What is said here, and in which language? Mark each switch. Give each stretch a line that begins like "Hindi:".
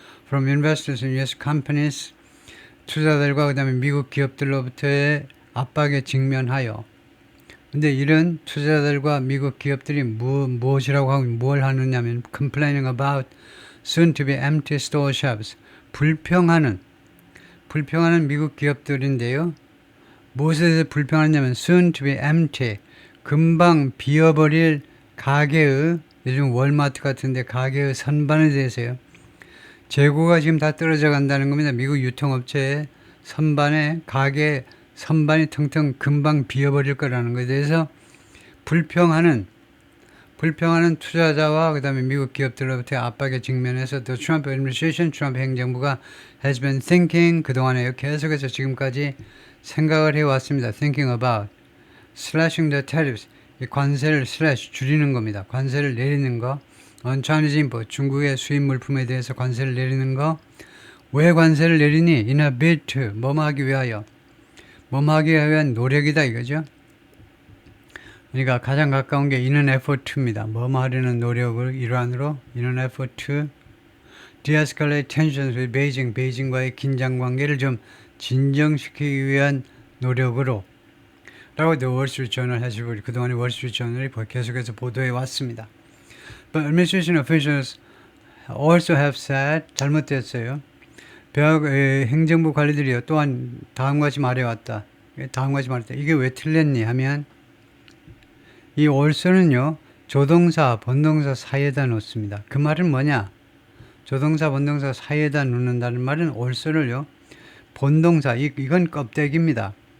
English: From investors in US companies,
Korean: 투자자들과 그 다음에 미국 기업들로부터의 압박에 직면하여. 근데 이런 투자자들과 미국 기업들이 무엇이라고 하고 뭘 하느냐면
English: complaining about soon to be empty store shelves.
Korean: 불평하는 미국 기업들인데요. 무엇에 불평하냐면
English: soon to be empty.
Korean: 금방 비어버릴 가게의, 요즘 월마트 같은데 가게의 선반에 대해서요. 재고가 지금 다 떨어져 간다는 겁니다. 미국 유통업체의 선반에 가게 선반이 텅텅 금방 비어버릴 거라는 것에 대해서 불평하는 투자자와 그 다음에 미국 기업들로부터 압박에 직면해서
English: The Trump administration,
Korean: 트럼프 행정부가
English: has been thinking,
Korean: 그동안에 계속해서 지금까지 생각을 해왔습니다.
English: Thinking about slashing the tariffs,
Korean: 관세를
English: slash,
Korean: 줄이는 겁니다. 관세를 내리는 거.
English: on Chinese import,
Korean: 중국의 수입 물품에 대해서 관세를 내리는 거. 왜 관세를 내리니?
English: in a bid to,
Korean: 뭐뭐 하기 위하여. 뭐뭐 하기 위한 노력이다 이거죠. 그러니까 가장 가까운 게
English: in an effort to
Korean: 입니다. 뭐뭐 하려는 노력을 일환으로
English: in an effort to de-escalate tensions with Beijing,
Korean: 베이징과의 긴장 관계를 좀 진정시키기 위한 노력으로 라고 The Wall Street Journal 해주고 그동안의 Wall Street Journal이 계속해서 보도해 왔습니다.
English: But administration officials also have said,
Korean: 잘못됐어요. 행정부 관리들이요 또한 다음과 같이 말해왔다. 이게 왜 틀렸니 하면 이 also는요 조동사, 본동사 사이에다 놓습니다. 그 말은 뭐냐? 조동사, 본동사 사이에다 놓는다는 말은 also를요 본동사, 이건 껍데기입니다.